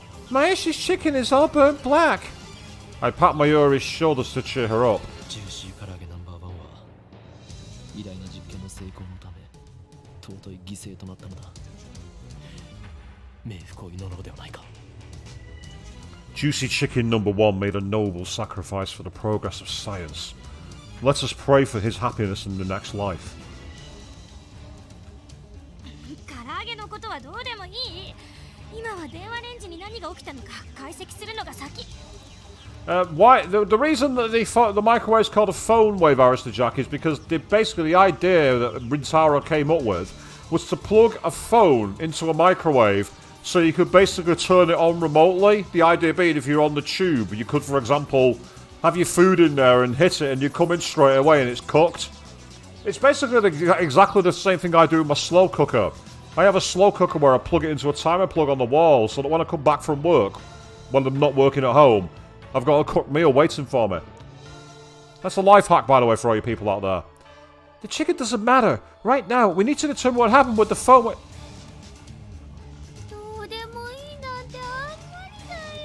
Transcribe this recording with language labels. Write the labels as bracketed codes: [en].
[en] Mayoshi's chicken is all burnt black. I pat Mayuri's shoulders to cheer her up. [ja] ジューシー唐揚げナンバーワンは偉大な実験の成功のため尊い犠牲となったのだ。冥福を祈ろうではないか。 [en] Juicy Chicken number 1 made a noble sacrifice for the progress of science. Let us pray for his happiness in the next life. [ja] 唐揚げのことはどうでもいい。今は電話レンジに何が起きたのか解析するのが先。 [en] Why the reason that the microwave is called a Phonewave, Arista Jack, is because basically the idea that Rintaro came up with was to plug a phone into a microwave so you could basically turn it on remotely. The idea being if you're on the tube, you could, for example, have your food in there and hit it and you come in straight away and it's cooked. It's basically exactly the same thing I do with my slow cooker. I have a slow cooker where I plug it into a timer plug on the wall so that when I come back from work, when I'm not working at home, I've got a cooked meal waiting for me. That's a life hack, by the way, for all you people out there. The chicken doesn't matter. Right now, we need to determine what happened with the phone. [ja] どうでもいいなんてあんまりだよ。